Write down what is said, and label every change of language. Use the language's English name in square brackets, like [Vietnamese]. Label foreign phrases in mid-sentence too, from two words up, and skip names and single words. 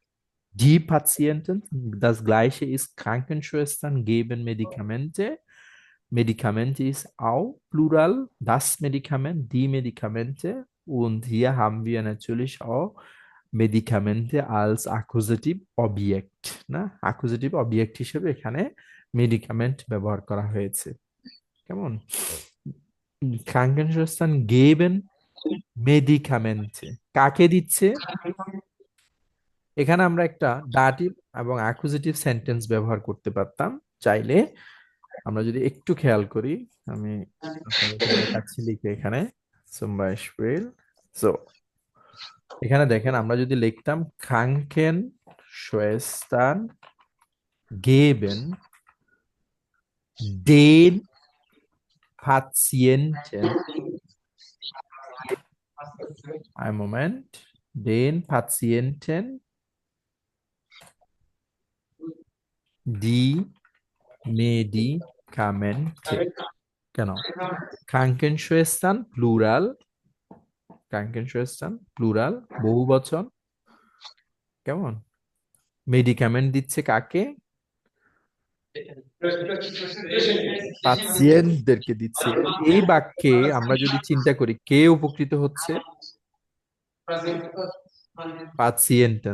[German] Die Patienten, das gleiche ist Krankenschwestern geben Medikamente. Medikamente ist auch Plural, das Medikament, die Medikamente. Und hier haben wir natürlich auch Medikamente als Akkusativobjekt, না? Akkusative Objekt [Bangla] হিসেবে এখানে মেডিকামেন্ট ব্যবহার করা হয়েছে। কেমন? [German] Krankenschwestern geben Medikamente. [Bangla] কাকে দিচ্ছে? এখানে আমরা একটা দাটিভ এবং [English] accusative sentence [Bangla] ব্যবহার করতে পারতাম চাইলে। আমরা যদি একটু খেয়াল করি, আমি আপনাদেরকে দেখাচ্ছি লিখে এখানে [German] zum Beispiel, [Bangla] so এখানে দেখেন, আমরা যদি লিখতাম [German] Krankenschwestern geben den Patienten, ein Moment, den Patienten die Medikamente. Genau. Krankenschwestern, Plural. Krankenschwestern, Plural, [Bangla] বহুবচন। কেমন? মেডিকামেন্ট দিচ্ছে কাকে? পাছিয়েন্টদেরকে দিচ্ছে। এই বাক্যে আমরা যদি চিন্তা করি কে উপকৃত হচ্ছে? পাছিয়েন্টেন।